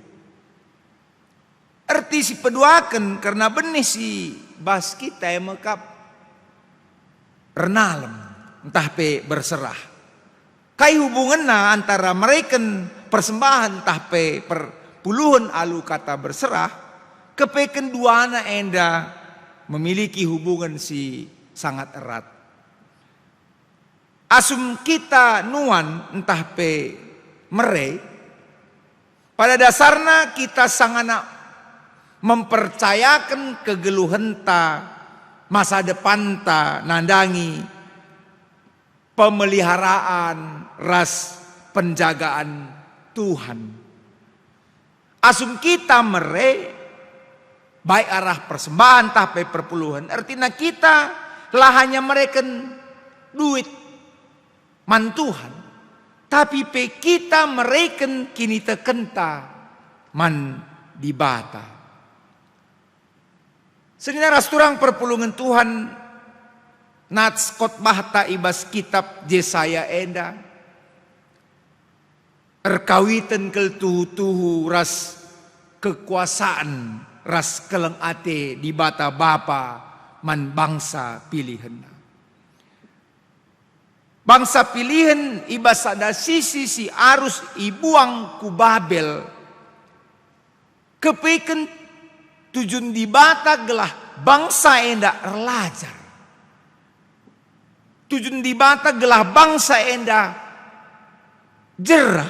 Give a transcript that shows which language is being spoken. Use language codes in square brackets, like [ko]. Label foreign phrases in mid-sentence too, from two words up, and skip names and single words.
[btx] Erti si peduakan karena benih si bas kita [id] yang mekap [btx] renalem entah pe berserah. Kai hubunganna [id] antara mereka persembahan [btx] entah pe perpuluhan alu kata berserah kepeken duana enda [id] memiliki hubungan [btx] si [id] sangat erat. [btx] Asum kita nuan entah pe mere [id] pada dasarnya [btx] kita sangana mempercayakan kegeluhan ta masa depan ta nandangi pemeliharaan ras penjagaan Tuhan. Asum kita mere baik arah persembahan tapi perpuluhan artinya kita lah hanya mereken duit man Tuhan tapi pe kita mereken kini tekenta man dibata. Senina rasturang perpulungan Tuhan nats khotbah ta ibas kitab Yesaya enda erkawitan kel tuhu-tuhu ras kekuasaan ras keleng ate di bata bapa man bangsa pilihan. Bangsa pilihan ibas ada sisi si arus ibuang ku Babel kepeken tujuan di bata gelah bangsa enda erlajar. Tujuan di bata gelah bangsa enda jerah.